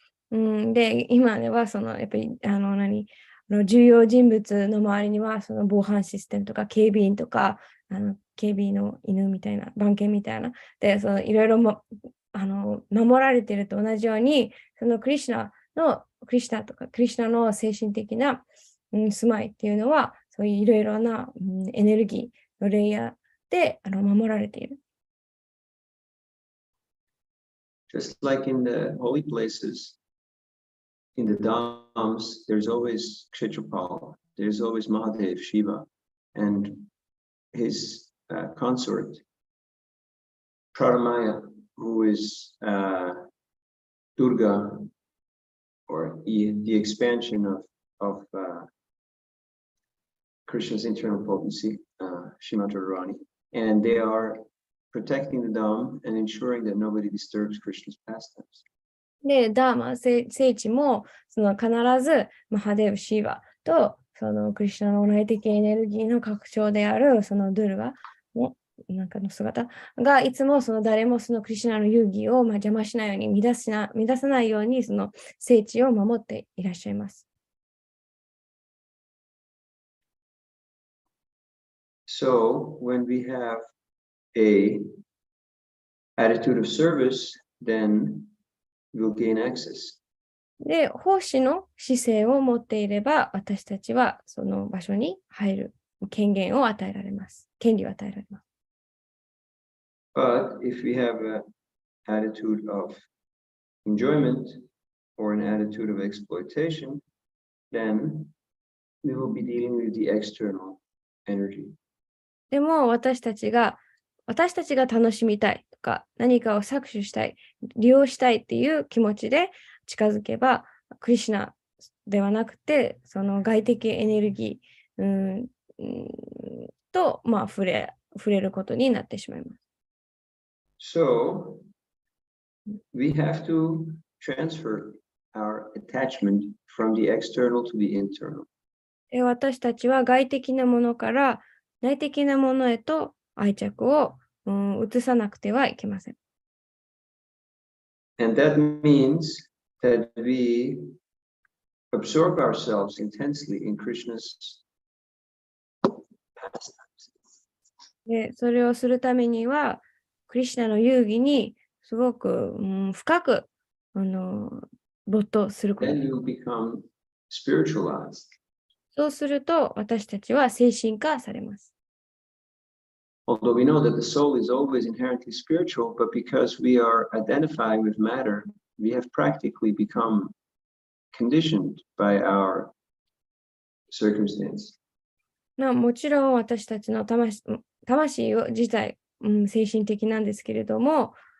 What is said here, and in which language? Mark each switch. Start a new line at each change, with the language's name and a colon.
Japanese: で、今ではやっぱり重要人物の周りには防犯システムとか警備員とか警備の犬みたいな番犬みたいなでいろいろ守られていると同じようにクリシュナとかクリシュナの精神的な、住まいっていうのはそういういろいろな、エネルギーのレイヤーで守られている。
English: Just like in the holy places, in the dhams, there's always Kshetrapal, there's always Mahadev, Shiva, and his consort, Pradamaya, who is Durga, or the expansion of Krishna's internal potency, Shrimati Radharani. And they are protecting the Dham and ensuring that nobody disturbs Krishna's pastimes.
Japanese: で、ダーマ、聖地も、その必ずマハデブ・シーバと、そのクリシュナの内的エネルギーの拡張である、そのドゥルガの中の姿が、いつもその誰もそのクリシュナの遊戯を邪魔しないように、乱さないように、その聖地を守っていらっしゃいます。
English: So, when we have a attitude of service, then we'll gain access.
Japanese: で、奉仕の姿勢を持っていれば、私たちはその場所に入る権限を与えられます。権利を与えられます。
English: But if we have an attitude of enjoyment or an attitude of exploitation, then we will be dealing with the external energy.
Japanese: でも私たちが楽しみたいとか、何かを搾取したい、利用したいっていう気持ちで近づけば、クリシュナではなくて、その外的エネルギーと、触れることになってしまいます。
English: So, we have to transfer our attachment from the external to the internal.
Japanese: 私たちは外的なものから内的なものへと愛着を移さなくてはいけません。
English: And that means that we absorb ourselves intensely in Krishna's pastimes.
Japanese: で、それをするためには、クリシュナの遊戯にすごく、深く没頭すること。
English: Then you become spiritualized.
Japanese: そうすると、私たちは精神化されます。
English: Although we know that the soul is always inherently spiritual, but because we are identifying with matter, we have practically become conditioned by our circumstance.
Japanese: もちろん私たちの魂自体、精神的なんですけれども、